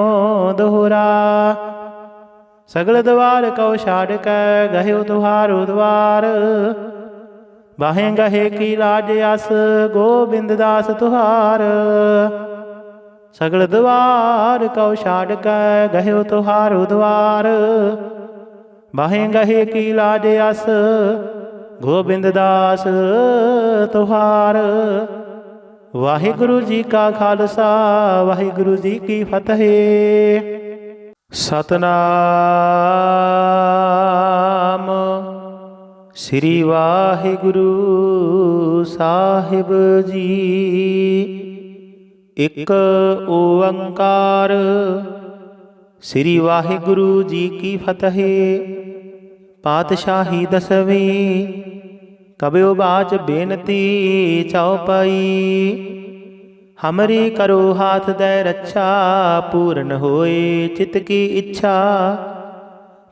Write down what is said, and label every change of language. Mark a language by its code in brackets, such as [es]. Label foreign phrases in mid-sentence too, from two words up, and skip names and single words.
[bra] दोहरा सगल द्वार कौ छाड़ कै, गह्यो तुहारो द्वार। बाहें गहे की लाज अस, गोबिंद दास तुहार। सगल द्वार कौ छाड़ कै, गह्यो तुहारो द्वार। बाहें गहे की लाज अस, गोबिंद दास तुहार। [pa] ਵਾਹਿਗੁਰੂ ਜੀ ਕਾ ਖਾਲਸਾ, ਵਾਹਿਗੁਰੂ ਜੀ ਕੀ ਫਤਿਹ। ਸਤਿਨਾਮ ਸ੍ਰੀ ਵਾਹਿਗੁਰੂ ਸਾਹਿਬ ਜੀ। ਇਕ ਓਅੰਕਾਰ ਸ੍ਰੀ ਵਾਹਿਗੁਰੂ ਜੀ ਕੀ ਫਤਿਹ। [bra] पातशाही 10वीं कबियो बाच बेनती चौपाई। हमरी करो हाथ दे रक्षा, पूर्ण होए चित की इच्छा।